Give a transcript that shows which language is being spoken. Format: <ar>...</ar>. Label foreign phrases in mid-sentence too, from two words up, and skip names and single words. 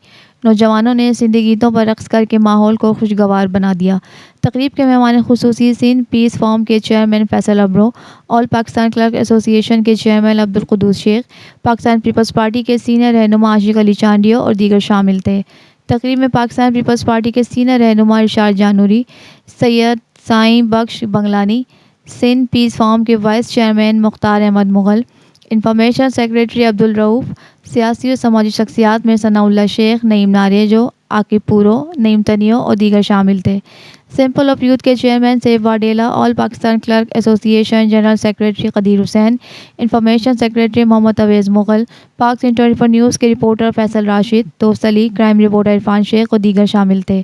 <ur>نوجوانوں نے سندھی گیتوں پر رقص کر کے ماحول کو خوشگوار بنا دیا. تقریب کے مہمان خصوصی سندھ پیس فورم کے چیئرمین فیصل ابڑو، آل پاکستان کلرک ایسوسی ایشن کے چیئرمین عبدالقدوس شیخ، پاکستان پیپلز پارٹی کے سینئر رہنما عاشق علی چانڈیو اور دیگر شامل تھے. تقریب میں پاکستان پیپلز پارٹی کے سینئر رہنما ارشاد جانوری، سید سائیں بخش بنگلانی، سندھ پیس فورم کے</ur> <en>vice chairman</en> <ur>مختار احمد مغل,</ur> <en>information secretary</en> <ur>عبدالرؤف، سیاسی اور سماجی شخصیات میں ثناء اللہ شیخ، نعیم ناریجو، عاقب پورو، نعیم تنیو اور دیگر شامل تھے. سمپل آف یوتھ کے چیئرمین سیف واڈیلا,</ur> <en>All Pakistan Clerk Association general secretary</en> <ur>قدیر حسین,</ur> <en>information secretary</en> <ur>محمد اویس مغل، پاک سندھ 24 نیوز کے رپورٹر فیصل راشد، دوست علی,</ur> <en>crime reporter</en> <ur>عرفان شیخ اور دیگر شامل تھے.</ur>